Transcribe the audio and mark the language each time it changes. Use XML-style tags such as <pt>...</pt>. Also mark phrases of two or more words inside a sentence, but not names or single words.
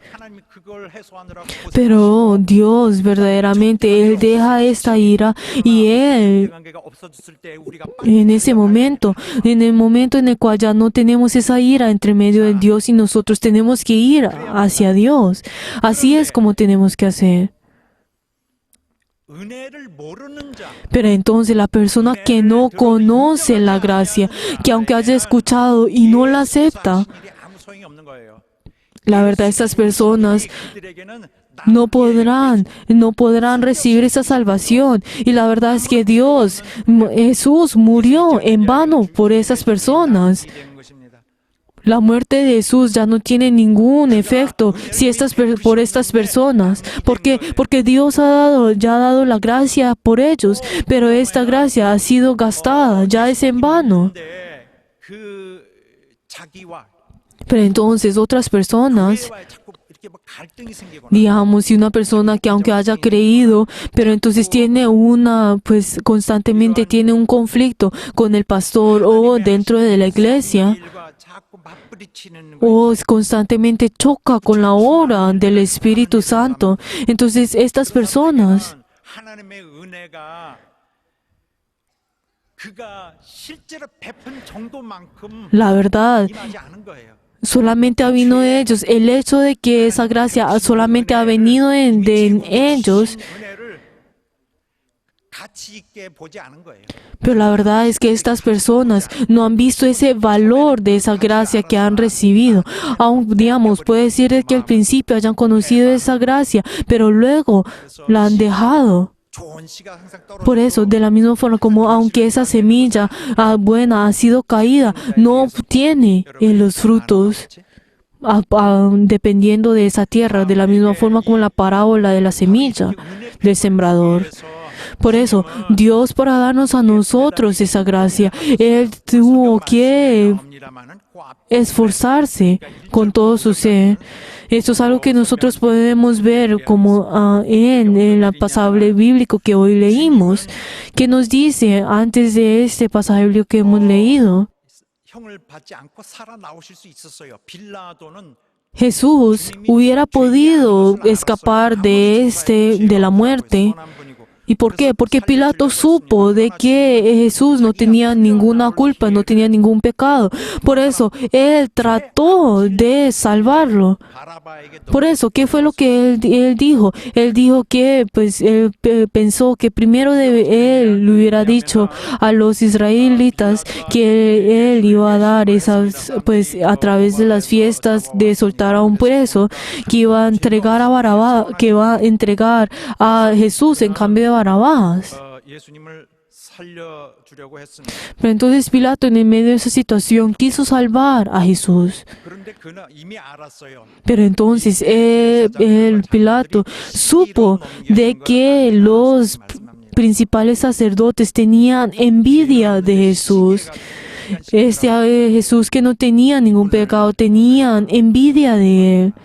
<ko>하나님이 그걸 해소하느라고</ko> <es>Pero Dios verdaderamente, Él deja esta ira y Él,</es> <ko>관계가 없어졌을 때 우리가</ko> <es>en el momento en el cual ya no tenemos esa ira entre medio de Dios y nosotros, tenemos que ir hacia Dios. Así es como tenemos que hacer.</es> <ko>은혜를 모르는 자</ko> <es>Pero entonces la persona que no conoce la gracia, que aunque haya escuchado y no la acepta,</es> <ko>일이 아무 소용이 없는 거예요.</ko> <es>la verdad estas personas</es> <ko>그들에게는</ko> <es>no podrán recibir esa salvación. Y la verdad es que Jesús murió en vano por esas personas.</es> <ko>되는 것입니다.</ko> <es>La muerte de Jesús ya no tiene ningún efecto por estas personas. ¿Por qué? Porque Dios ya ha dado la gracia por ellos, pero esta gracia ha sido gastada, ya es en vano.</es> <ko>근데 그 자기와</ko> <es>Pero entonces otras personas,</es> <ko>교회와의 자꾸 이렇게 뭐 갈등이 생기거나</ko> <es>digamos, si una persona que aunque haya creído, pero entonces constantemente tiene un conflicto con el pastor o dentro de la iglesia,</es> <ko>일과 자꾸 맞부딪히는</ko> <es>o constantemente choca con la obra del Espíritu Santo, entonces estas personas,</es> <ko>하나님의 은혜가 그가 실제로 베푼 정도만큼</ko> <es>la verdad,</es> <ko>임하지 않은 거예요.</ko> <es>solamente ha venido de ellos. El hecho de que esa gracia solamente ha venido de ellos</es> <ko>은혜를 가치 있게 보지 않은 거예요.</ko> <es>Pero la verdad es que estas personas no han visto ese valor de esa gracia que han recibido. Aún, digamos, puede decir que al principio hayan conocido esa gracia, pero luego la han dejado.</es> <ko>좋은 씨가 항상</ko> <es>Por eso, de la misma forma como aunque esa semilla buena ha sido caída, no obtiene los frutos dependiendo de esa tierra, de la misma forma como la parábola de la semilla del sembrador. Por eso, Dios, para darnos a nosotros esa gracia, Él tuvo que esforzarse con todo su ser. Esto es algo que nosotros podemos ver como en el pasaje bíblico que hoy leímos, que nos dice antes de este pasaje bíblico que hemos leído.</es> <ko>형을 받지 않고 살아나오실 수 있었어요. 빌라도는</ko> <es>Jesús hubiera podido escapar de la muerte. ¿Y por qué? Porque Pilato supo de que Jesús no tenía ninguna culpa, no tenía ningún pecado. Por eso, él trató de salvarlo. Por eso, ¿qué fue lo que él dijo? Él dijo que, pues, él pensó que primero él le hubiera dicho a los israelitas que él iba a dar esas, pues, a través de las fiestas de soltar a un preso, que iba a entregar a Barabás, que iba a entregar a Jesús en cambio de Barabás.</es> <ko>예수님을 살려주려고 했습니다.</ko> <es>Pero entonces Pilato, en medio de esa situación, quiso salvar a Jesús.</es> <ko>그런데 그는 이미 알았어요.</ko> <es>Pero entonces el Pilato supo de que los principales sacerdotes tenían envidia de Jesús. Jesús que no tenía ningún pecado, tenían envidia de él.</es>